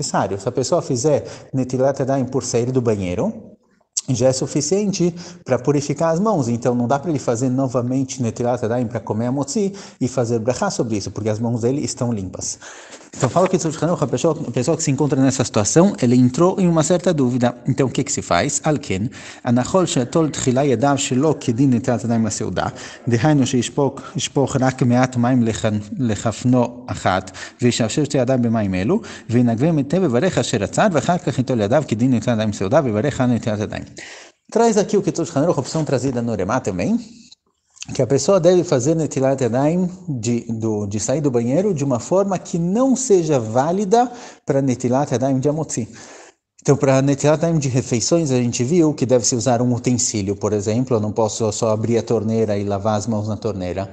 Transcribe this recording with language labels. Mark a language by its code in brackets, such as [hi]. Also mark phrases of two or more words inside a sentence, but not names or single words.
[pt] Se a pessoa fizer [he] נטילת ידיים [pt] por sair do banheiro, já é suficiente para purificar as mãos. Então não dá para ele fazer novamente [he] נטילת ידיים [pt] para comer a motzi e fazer brachá sobre isso, porque as mãos dele estão limpas. Então fala que a pessoa que se encontra nessa situação, ele entrou em uma certa dúvida. Então o que se faz? [he] לכן, הנכון שיטול תחילה ידיו שלא כדין נטילת ידיים לסעודה, דהיינו שישפוך רק מעט מים לחפנו אחת, וישפשף שתי ידיו במים אלו, וינגבם היטב ויברך אשר עצר, ואחר כך ייטול ידיו כדין נטילת ידיים סעודה, ויברך על נטילת ידיים. [pt] Traz aqui o que Shulchan Aruch, a opção trazida no Remá também, que a pessoa deve fazer [he] נטילת ידיים [pt] de sair do banheiro de uma forma que não seja válida para [he] נטילת ידיים [pt] de Amotzi. Então, para [he] נטילת ידיים [pt] de refeições, a gente viu que deve-se usar um utensílio, por exemplo, eu não posso só abrir a torneira e lavar as mãos na torneira.